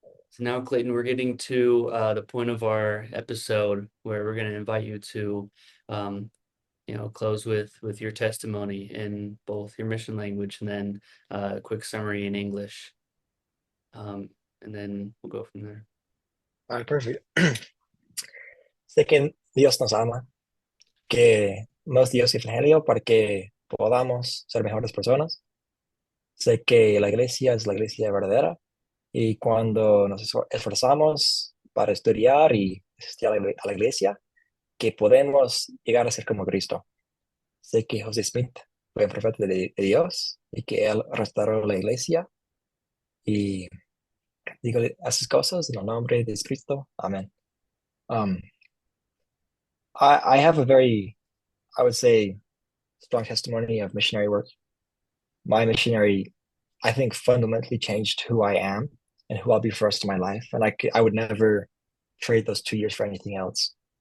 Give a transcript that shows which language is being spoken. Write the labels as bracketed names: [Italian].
[English] So now, Clayton, we're getting to the point of our episode where we're going to invite you to, um, close with your testimony in both your mission language and then a quick summary in English. And then we'll go from there. All right, perfect. [Spanish] Sé que Dios nos ama, que nos dio su evangelio para que podamos ser mejores personas. Sé que la iglesia es la iglesia verdadera y cuando nos esforzamos para estudiar y asistir a la iglesia, que podemos llegar a ser como Cristo. Sé que José Smith fue un profeta de Dios y que él restauró la iglesia y digo esas cosas en el nombre de Cristo. Amén. [English] Um, I have a very, I would say, strong testimony of missionary work. My missionary, I think, fundamentally changed who I am and who I'll be for the rest of my life. And I would never trade those 2 years for anything else.